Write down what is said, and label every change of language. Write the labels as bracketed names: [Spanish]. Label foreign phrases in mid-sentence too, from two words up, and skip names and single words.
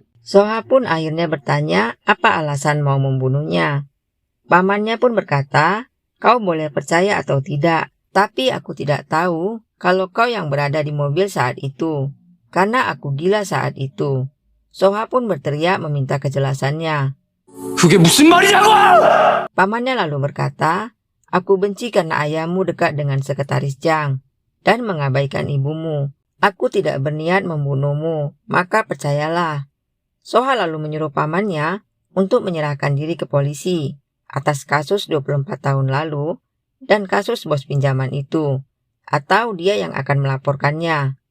[Indonesian] Soha pun akhirnya bertanya apa alasan mau membunuhnya. Pamannya pun berkata, "Kau boleh percaya atau tidak, tapi aku tidak tahu kalau kau yang berada di mobil saat itu, karena aku gila saat itu." Soha pun berteriak meminta kejelasannya. [Korean] 그게 무슨 말이냐고! [Indonesian] Pamannya lalu berkata, "Aku benci karena ayahmu dekat dengan sekretaris Jang dan mengabaikan ibumu. Aku tidak berniat membunuhmu, maka percayalah." Soha lalu menyuruh pamannya untuk menyerahkan diri ke polisi atas kasus 24 tahun lalu dan kasus bos pinjaman itu, atau dia yang akan melaporkannya.